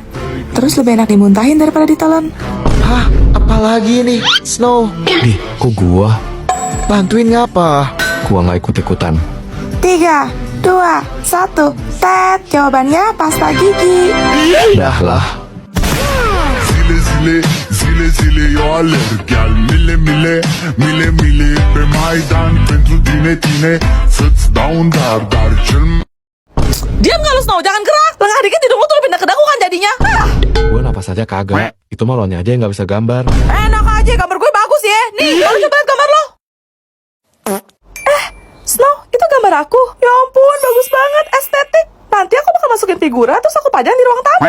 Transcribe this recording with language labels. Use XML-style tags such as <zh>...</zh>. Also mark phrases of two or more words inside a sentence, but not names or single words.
<id>Terus lebih enak dimuntahin daripada ditelan. Hah? Apalagi ini? Snow, Nih, kok gua? bantuin ngapa? Gua nggak ikut-ikutan. 3, 2, 1, tet. Jawabannya pasta gigi. Dah lah.</id> <ro>Zile zile, zile zile eu alerg Iar mile mile, mile mile Pe Maidan pentru tine, tine Să-ți dau un dar, dar cel mai</ro> <id>Diam nggak lu Snow, jangan gerak. Lengah dikit hidung lu tuh pindah ke dagu kan jadinya. Gua napas aja kagak. Itu mah lonya aja yang nggak bisa gambar. Enak aja, gambar gue bagus ya. Nih, baru coba lihat gambar lo. Snow, itu gambar aku. Ya ampun, bagus banget, estetik. Nanti aku bakal masukin figura, terus aku pajang di ruang tamu.</id>